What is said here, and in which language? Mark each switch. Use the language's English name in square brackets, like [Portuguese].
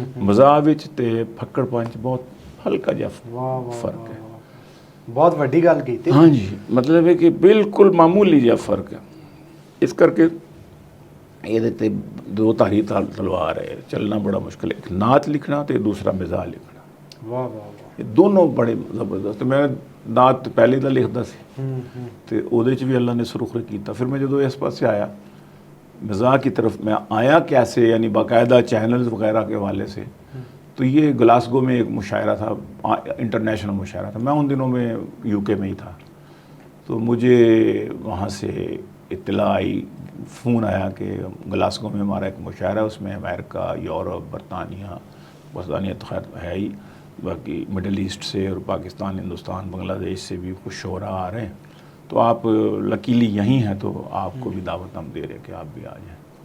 [Punjabi] مزاح وچ تے پھکڑ پنچ بہت ہلکا جہا فرق ہے. بہت وڈی گل کیتی. [Urdu] ہاں جی, مطلب ہے کہ بالکل معمولی جہا فرق ہے. اس کر کے یہ دو تاری تلوار ہے, چلنا بڑا مشکل ہے. ایک نعت لکھنا تے دوسرا مزاح لکھنا. واہ واہ واہ. یہ دونوں بڑے زبردست. [Punjabi] میں نعت پہلے تو لکھتا سی تے اودے چ بھی اللہ نے سرخ کیتا. [Urdu] پھر میں [Punjabi] جدو اس پاسے آیا [Urdu] مزاح کی طرف میں آیا کیسے, یعنی باقاعدہ چینلز وغیرہ کے حوالے سے, تو یہ گلاسگو میں ایک مشاعرہ تھا, انٹرنیشنل مشاعرہ تھا. میں ان دنوں میں یو کے میں ہی تھا, تو مجھے وہاں سے اطلاع آئی, فون آیا کہ گلاسگو میں ہمارا ایک مشاعرہ ہے, اس میں امریکہ, یورپ, برطانیہ تو خیر ہے ہی, باقی مڈل ایسٹ سے اور پاکستان, ہندوستان, بنگلہ دیش سے بھی کچھ شعراء آ رہے ہیں, تو آپ لکیلی یہیں ہیں تو آپ کو بھی دعوت ہم دے رہے کہ آپ بھی آ جائیں.